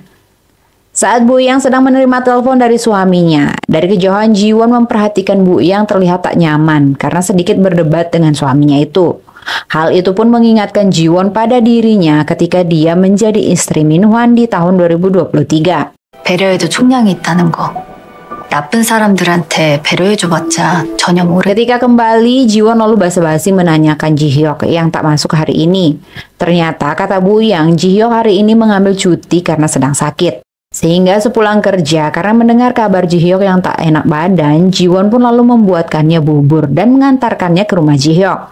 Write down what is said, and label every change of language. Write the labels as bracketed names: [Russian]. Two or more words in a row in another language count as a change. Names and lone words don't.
[Indonesian] Saat Bu Yang sedang menerima telepon dari suaminya, dari kejauhan Ji-won memperhatikan Bu Yang terlihat tak nyaman karena sedikit berdebat dengan suaminya itu. Hal itu pun mengingatkan Ji-won pada dirinya ketika dia menjadi istri Min Hwan di tahun 2023. [Korean] 배려에도 총량이 있다는 거. 나쁜 사람들한테 배려해줘봤자 전혀 모르. [Indonesian] Ketika kembali, Ji-won lalu basa-basi menanyakan Ji-hyuk yang tak masuk hari ini. Ternyata kata Bu Yang, Ji-hyuk hari ini mengambil cuti karena sedang sakit. Sehingga sepulang kerja, karena mendengar kabar Ji-hyuk yang tak enak badan, Ji-won pun lalu membuatkannya bubur dan mengantarkannya ke rumah Ji-hyuk.